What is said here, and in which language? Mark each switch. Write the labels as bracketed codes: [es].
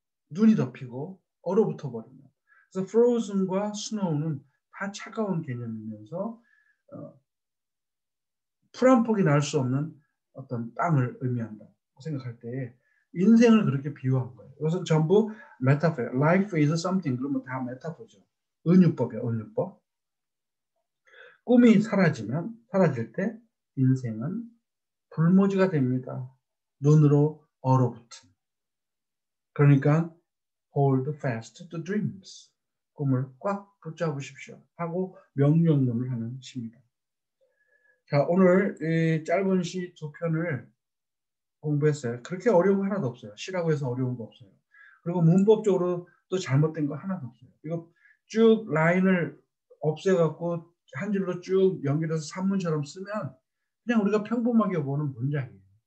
[ko] 눈이 덮이고 얼어붙어 버리면. 그래서 frozen과 snow는 다 차가운 개념이면서 풀 한 폭이 날 수 없는 어떤 땅을 의미한다 생각할 때 인생을 그렇게 비유한 거예요. 이것은 전부 메타포예요. [en] Life is something. [ko] 그러면 다 메타포죠. 은유법이에요. 은유법. 꿈이 사라질 때 인생은 불모지가 됩니다. 눈으로 얼어붙은. 그러니까 [en] hold fast to dreams. [ko] 꿈을 꽉 붙잡으십시오. 하고 명령론을 하는 시입니다. 자, 오늘 이 짧은 시 두 편을 공부했어요. 그렇게 어려운 거 하나도 없어요. 시라고 해서 어려운 거 없어요. 그리고 문법적으로 또 잘못된 거 하나도 없어요. 이거 쭉 라인을 없애갖고 한 줄로 쭉 연결해서 산문처럼 쓰면 그냥 우리가 평범하게 보는 문장이에요.